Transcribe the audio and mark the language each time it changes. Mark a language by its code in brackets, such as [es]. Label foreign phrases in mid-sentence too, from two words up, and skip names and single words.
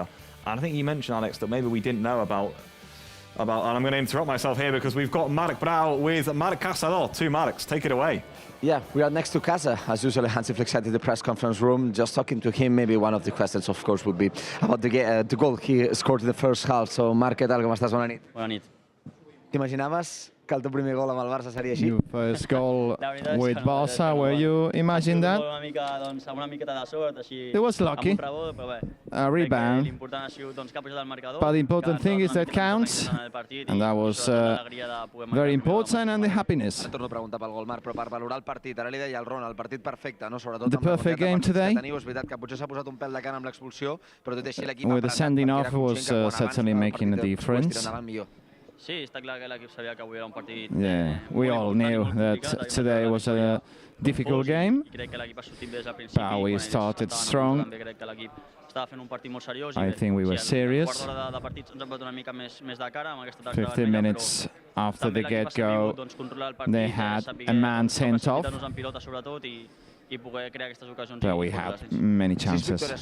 [en] And I think you mentioned, Alex, that maybe we didn't know about, and I'm going to interrupt myself here because we've got Marc Brau with Marc Caçador. Two Marcs, take it away. Yeah, we are next to Casa, as usual. Hansi Flick sat in the press conference room, just talking to him. Maybe one of the questions, of course, would be about the goal he scored in the first half. So, [es] Marc, ¿qué tal? ¿Cómo estás? [ca] Bona nit. Bona nit. T'imaginaves que el teu primer gol amb el Barça seria així? [en] Your first goal with Barça, were you imagine that? It was lucky, a rebound, but the important thing is that counts, and that was very important, and the happiness. [ca] Torno a preguntar pel gol, Marc, però per valorar el partit, ara li deia el Ron, el partit perfecte, no? Sobretot [en] The perfect game today. [ca] És veritat que potser s'ha posat un pèl de cara amb l'expulsió, però tot i així l'equip [en] With the sending off was certainly making a difference. [ca] Sí, està clar que l'equip sabia que avui era un partit. [en] Yeah, we all knew that today was a difficult game, but we started strong. I think we were serious. 15 minutes after the get-go, they had a man sent off, but we had many chances.